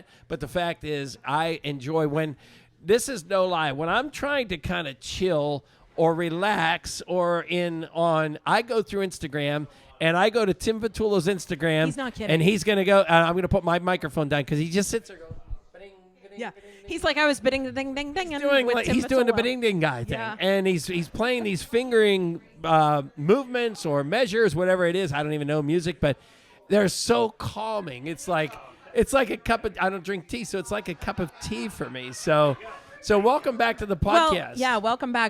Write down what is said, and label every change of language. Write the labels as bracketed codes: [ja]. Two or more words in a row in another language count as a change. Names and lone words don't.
[en] But the fact is, I enjoy when this is no lie. When I'm trying to kind of chill or relax I go through Instagram. And I go to Tim Vitullo's Instagram. He's not kidding. And he's going to go, I'm going to put my microphone down because he just sits there going, ba-ding, ba-ding, Yeah. ba-ding, ba-ding. He's like, I was bidding the ding, ding, ding. He's doing the ba-ding ding guy thing. Yeah. And he's playing these fingering movements or measures, whatever it is. I don't even know music, but they're so calming. It's like a cup of, I don't drink tea, so it's like a cup of tea for me. So welcome back to the podcast. Well, welcome back.